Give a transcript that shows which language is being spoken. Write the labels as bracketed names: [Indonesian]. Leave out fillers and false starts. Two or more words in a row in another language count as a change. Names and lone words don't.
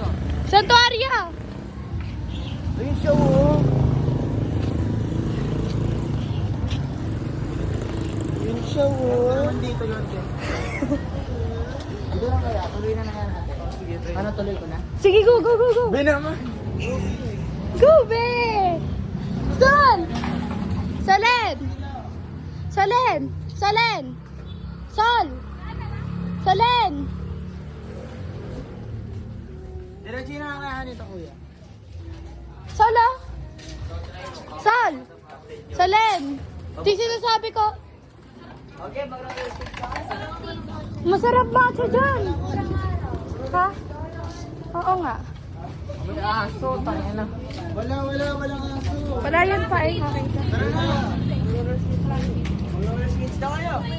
[Filipino] Santuaria. Ayun siya oh. Yun siya oh. Dito yun. Dito lang kaya. Tuloy na yan natin. Ano tuloy ko na? Sige, [English] go, go, go, go. [Filipino] Be naman. Go, be! Saan? Salen! Salen! Salen! Sol! Salen! Diretso na lang kaya nito kuya. Sol, ah? Sol! Salen! Di sinasabi ko. Okay, mag-request ka. Masarap matcha dyan. Ha? Oo nga. May aso, tayo na. Walang aso. Wala yan pa eh. Okay. Tara na. Mag- [English] roller skates [Filipino] na kayo.